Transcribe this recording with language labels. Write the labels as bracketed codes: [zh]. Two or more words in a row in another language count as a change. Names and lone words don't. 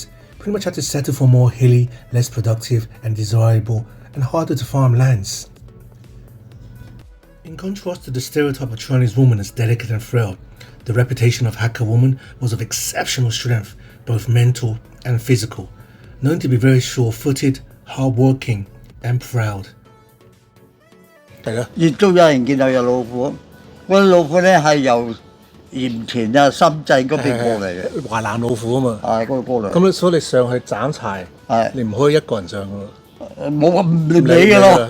[en] Pretty much had to settle for more hilly, less productive and desirable and harder to farm lands. In contrast to the stereotype of Chinese woman as delicate and frail, the reputation of Hakka Woman was of exceptional strength, both mental and physical, known to be very sure-footed, hard-working and proud. [yue] 亦都有人見到有老虎，嗰啲老虎咧係由鹽田啊、深圳嗰邊過嚟嘅，華南老虎啊嘛。係嗰個過嚟。咁所以你上去斬柴，你唔可以一個人上㗎喎。冇話唔理嘅咯，